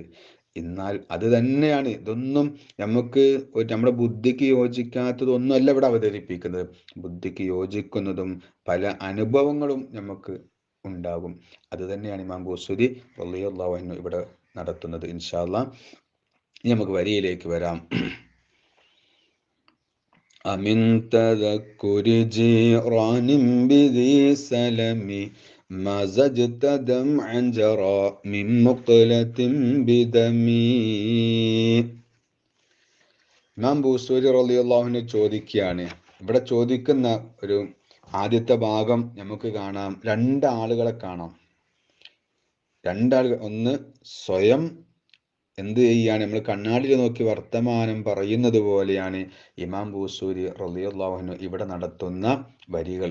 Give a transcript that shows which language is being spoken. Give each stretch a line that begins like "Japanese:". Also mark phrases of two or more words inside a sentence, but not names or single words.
Malayalam: എന്നാൽ അത് തന്നെയാണ്, ഇതൊന്നും നമുക്ക് നമ്മുടെ ബുദ്ധിക്ക് യോജിക്കാത്തതൊന്നുമല്ല ഇവിടെ അവതരിപ്പിക്കുന്നത്. ബുദ്ധിക്ക് യോജിക്കുന്നതും പല അനുഭവങ്ങളും നമുക്ക് ഉണ്ടാകും. അത് തന്നെയാണ് ഇമാം ബൂസൂരി
Arabic: رضي الله عنه
Malayalam: ഇവിടെ നടത്തുന്നത്.
Arabic: إن شاء الله
Malayalam: ഇനി നമുക്ക് വരിയിലേക്ക് വരാം.
Arabic: أمن تذكر جيران بذي سلم مزجت دمعا جرى من مقلة بدمي.
Malayalam: ഇമാം ബൂസൂരി
Arabic: رضي الله عنه
Malayalam: ചോദിക്കുകയാണ്. ഇവിടെ ചോദിക്കുന്ന ഒരു ആദ്യത്തെ ഭാഗം നമുക്ക് കാണാം, രണ്ടാളുകളെ കാണാം. രണ്ടാളുകൾ, ഒന്ന് സ്വയം എന്ത് ചെയ്യാണ്, നമ്മൾ കണ്ണാടിയിൽ നോക്കി വർത്തമാനം പറയുന്നത് പോലെയാണ് ഇമാം ബൂസൂരി
Arabic: رضي الله عنه
Malayalam: ഇവിടെ നടത്തുന്ന വരികൾ.